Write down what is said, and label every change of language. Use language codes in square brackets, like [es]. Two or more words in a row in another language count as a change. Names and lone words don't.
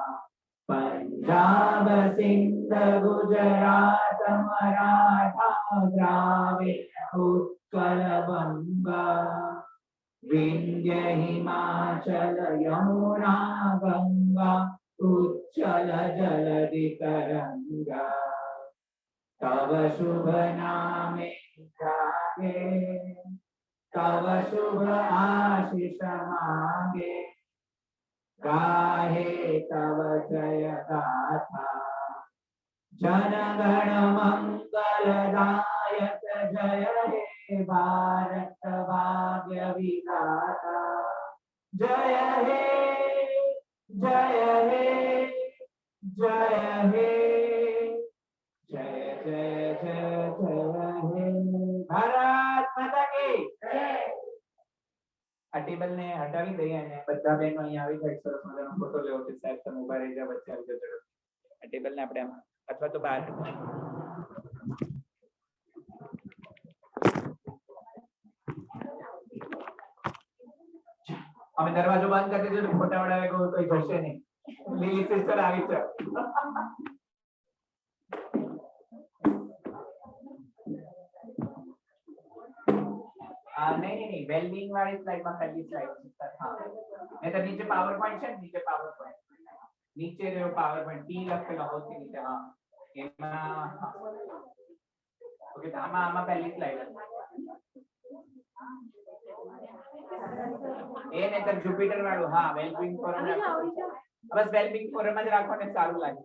[bn] পঞ্জাব সিন্ধ গুজরাত মরাঠা দ্রাবিড় উৎকল বঙ্গ. বিন্ধ্য হিমাচল যমুনা গঙ্গা উচ্চল জলধি তরঙ্গ. তব শুভ নামে জাগে, তব শুভ আশিস মাগে. গাহে তব জয় গাথা. জন গণ মঙ্গল দায়ক জয় হে ভারত ভাগ্য বিধাতা. জয় হে জয় হে জয় হে জয় জয় জয় জয় হে [hi] भारत माता की जय. [gu] આ ટેબલ ને હટાવી દઈએ અને બધા બહેનો અહીંયા આવી જાય, સરસ મજાનો ફોટો લેવો છે. સાહેબ તમે ઉભા રહી જાવ, વચ્ચે આવી જાવ. આ ટેબલ ને આપણે અથવા તો બહાર અમે દરવાજો બંધ કરી દીધો, ફોટા વડાવે કોઈ જશે નહીં. લીલી સિસ્ટર આવી છે. [hi] नहीं वेलबींग वाली स्लाइड में पहली स्लाइड हां नहीं तो नीचे [en] power point [hi] है, नीचे [en] power point [hi] नीचे जो [en] power point [hi] टी [gu] લખેલો હોતી નીચે. હા એમાં ઓકે. તો આમાં પહેલી સ્લાઇડ એ નહીતર જુપિટર વાળું. હા [en] wellbeing forum [gu] બસ [en] wellbeing forum [gu] જ રાખો ને સારું લાગે.